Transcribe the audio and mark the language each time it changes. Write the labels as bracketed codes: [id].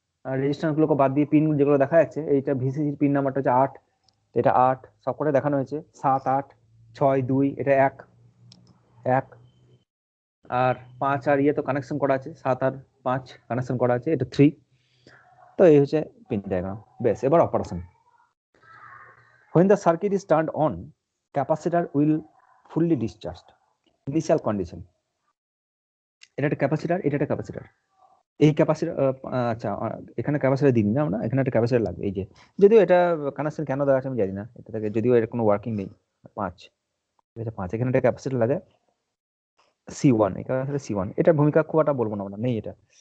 [bn] আর resistance গুলোকে বাদ দিয়ে পিন যেগুলো দেখা যাচ্ছে, এইটা ভিসিসির পিন নাম্বারটা হচ্ছে 8, এটা 8 সবকটা দেখানো হয়েছে, 7 8 6 2, এটা 1 1, আর 5 আর ইয়ে তো কানেকশন করা আছে, 7 আর 5 কানেকশন করা আছে, এটা 3। তো এই হচ্ছে পিন ডায়াগ্রাম। বেশ, এবার operation. [en] when the circuit is turned on, capacitor will fully discharged, initial condition। [bn] এটা একটা ক্যাপাসিটর, এটা একটা ক্যাপাসিটর, এই ক্যাপাসিটর, আচ্ছা এখানে ক্যাপাসিটর দিন না আমরা, এখানে একটা ক্যাপাসিটর লাগবে। এই যে যদিও এটা কানেকশন কেন দেওয়া আছে আমি জানি না, এটা থেকে যদিও এর কোনো ওয়ার্কিং নেই। 5, এটা 5, এখানে একটা ক্যাপাসিটর লাগে C1, এই ক্যাপাসিটর C1, এটার ভূমিকা খুব একটা বলবো না আমরা, নেই এটা।